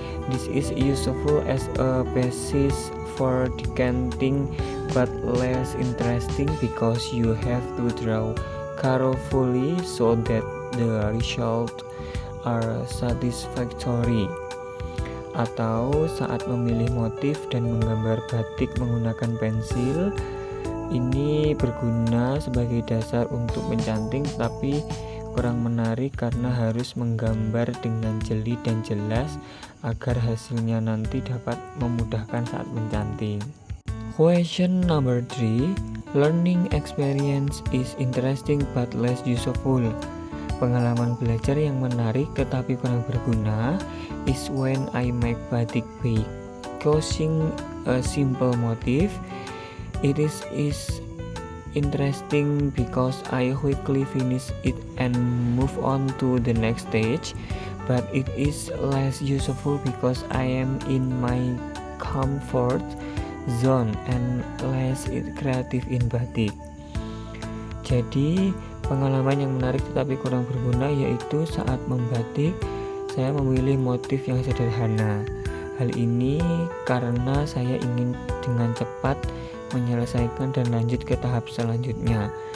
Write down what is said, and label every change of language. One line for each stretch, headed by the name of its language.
English: This is useful as a basis for decanting but less interesting because you have to draw carefully so that the result are satisfactory.
Indonesian: Atau saat memilih motif dan menggambar batik menggunakan pensil, ini berguna sebagai dasar untuk mencanting tapi kurang menarik karena harus menggambar dengan jeli dan jelas agar hasilnya nanti dapat memudahkan saat mencanting.
English: Question number 3, learning experience is interesting but less useful.
Indonesian: Pengalaman belajar yang menarik tetapi kurang berguna
English: is when I make batik by choosing a simple motif. It is interesting because I quickly finish it and move on to the next stage, but it is less useful because I am in my comfort zone and less creative in batik.
Indonesian: Jadi pengalaman yang menarik tetapi kurang berguna yaitu saat membatik saya memilih motif yang sederhana. Hal ini karena saya ingin dengan cepat menyelesaikan dan lanjut ke tahap selanjutnya.